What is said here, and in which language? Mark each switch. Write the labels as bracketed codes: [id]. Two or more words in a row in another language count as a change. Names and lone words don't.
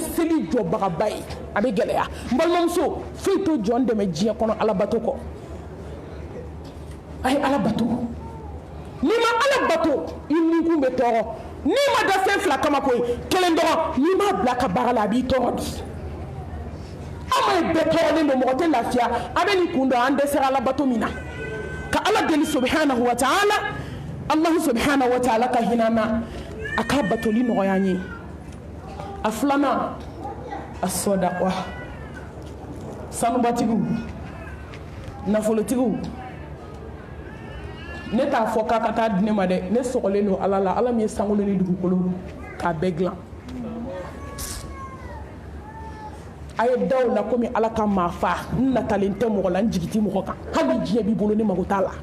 [bm] seli jɔbagaba ye a bɛ gɛlɛya n balimamuso foyi to jɔn dɛmɛ diɲɛ kɔnɔ alabato kɔ a ye ala bato n'i ma ala bato i nikun bɛ tɔɔrɔ n'i ma da fɛn 2 kama koyi kelen dɔrɔn n'i m'a bila ka baara la a b'i tɔɔrɔ di an ma ye bɛɛ tɔɔrɔlen don mɔgɔ tɛ lafiya a bɛ nin kun dɔn an dɛsɛra ala bato min na ka ala deli [ar] سبحانه وتعالى الله سبحانه وتعالى [bm] ka hinɛ na a ka batoli nɔgɔya an ye a 2nan a sɔdaqa sanubatigiw nafolotigiw ne t'a fɔ k'a ka taa di ne ma dɛ ne sɔgɔlen don ala la ala min ye sankolo ni dugukolo k'a bɛɛ dilan a ye da o la komi ala ka maa fa n natalen tɛ mɔgɔ la n jigi tɛ mɔgɔ kan hali diɲɛ b'i bolo ne mago t'a la